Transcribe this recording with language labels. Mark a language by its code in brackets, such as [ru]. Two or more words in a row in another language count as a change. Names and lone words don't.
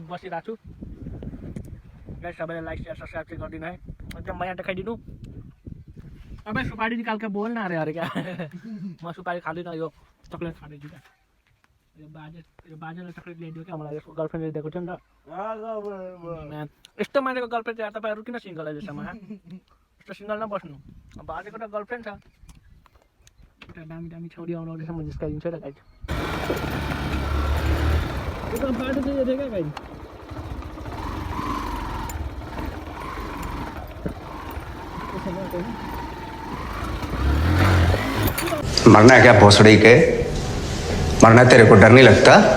[ne] बसिरहेको छु गाइस सबैले [en] like share subscribe [ne] चाहिँ गरिदिनु है एकदम माया देखाइदिनु [hi] अबे सुपारी निकाल के बोल ना अरे क्या [ne] म सुपारी खाँदिनँ यो चक्लेट खाँदैछु क्या यो बाजेले चक्लेट ल्याइदियो क्या मलाई यसको गर्लफ्रेन्डले दिएको थियो नि त यस्तो मान्छेको गर्लफ्रेन्ड चाहिँ तपाईँहरू किन सिङ्गल अहिलेसम्म यस्तो सिङ्गल नबस्नु अब बाजेको त गर्लफ्रेन्ड छ एउटा दामी दामी छोरी आउनुहुँदैछ म जिस्काइदिन्छु र गाइस यो बाटो चाहिँ हेरेँ क्या गाइस [hi] मरना है क्या भोसड़ी के मरना तेरे को डर नहीं लगता